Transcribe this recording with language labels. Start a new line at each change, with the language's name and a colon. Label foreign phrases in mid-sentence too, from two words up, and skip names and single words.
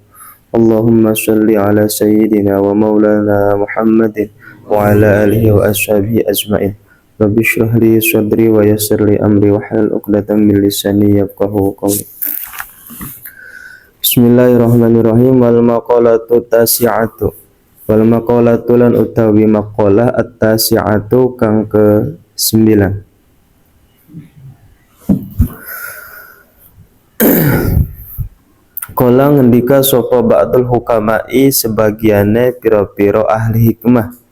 Arabic: اللهم صل على سيدنا ومولانا محمد وعلى آله وأصحابه أجمعين. رب اشرح لي صدري ويسر لي أمري واحلل عقدة من لساني يفقهوا قولي. بسم الله الرحمن الرحيم. والمقالة التاسعة. والمقالة
Javanese: lan utawi
Arabic: مقالة التاسعة
Javanese: kang ke-9. Kala ngendika sapa
Arabic: بعض الحكماء
Javanese: sebagiane pira-pira ahli hikmah.